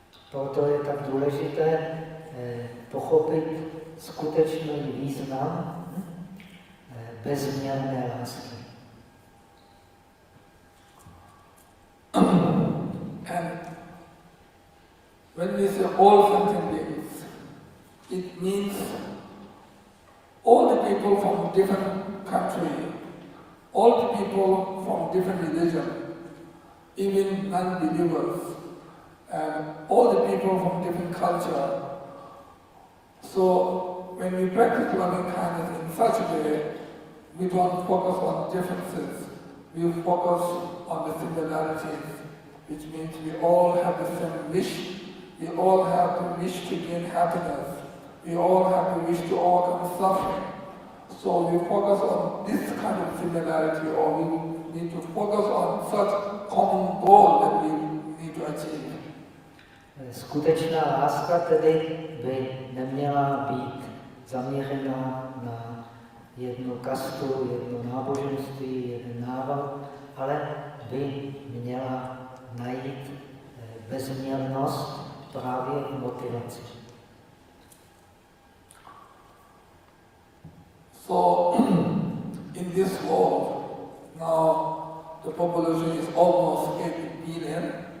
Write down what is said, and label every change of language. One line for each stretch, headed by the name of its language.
Czech: Proto je tak důležité pochopit skutečný význam bezměrné lásky.
English: And when we say all sentient beings, it means all the people from different countries, all the people from different religion, even non-believers, and all the people from different culture. So when we practice loving kindness in such a way, we don't focus on differences. We focus on the similarities, which means we all have the same wish. We all have the wish to gain happiness. We all have the wish to overcome suffering. So we focus on this kind of similarity, or we need to focus on such common goal that we need to achieve.
Czech: Skutečná láska tedy by neměla být zaměřena na jednu kastu, jedno náboženství, jeden národ, ale by měla najít bezměrnost právě v motivaci.
English: So, in this world, now the population is almost 8 billion.